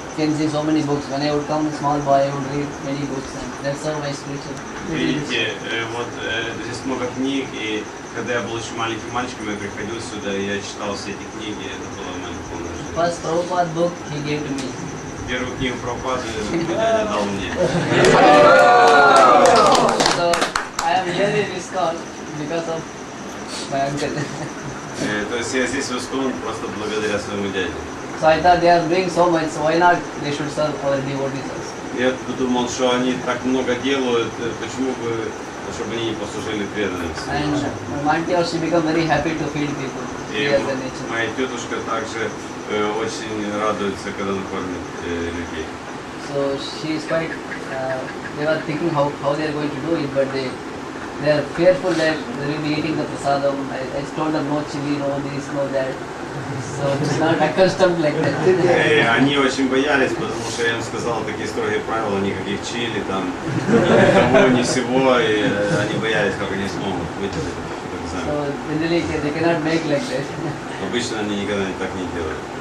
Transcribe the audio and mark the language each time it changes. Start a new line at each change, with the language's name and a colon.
English: You can see so many books. When I would come, small boy, I would read many books, and that's how my spiritual.
Russian: Видите, вот здесь много книг, и когда я был еще маленьким мальчиком, я приходил сюда, и я читал все эти книги, это было мое полное жизнь.
English: First Prabhupada book he gave to me.
Russian: Первую книгу Прабхупады дядя дал мне.
English: So I am here in ISKCON because of my uncle.
Russian: То есть я здесь в ISKCON просто благодаря своему дяде.
English: So I thought they are doing so much, so why not they should serve our devotees also.
Russian: Я подумал, что они так много делают, почему бы, чтобы они не послужили преданности.
English: And my auntie also become very happy to feed people.
Russian: И моя тетушка также очень радуется, когда накормит людей.
English: So she is quite. They were thinking how they are going to do it, but they are fearful that they will be eating the prasadam. I told them no chili, no this, no that. So it's not accustomed like that.
Russian: Они очень боялись, потому что я им сказал такие строгие правила, никаких чили, там, ни того, ни всего, и они боялись, как они смогут выдержать этот экзамен.
English: So generally they cannot make like that.
Russian: Обычно они никогда так не делают.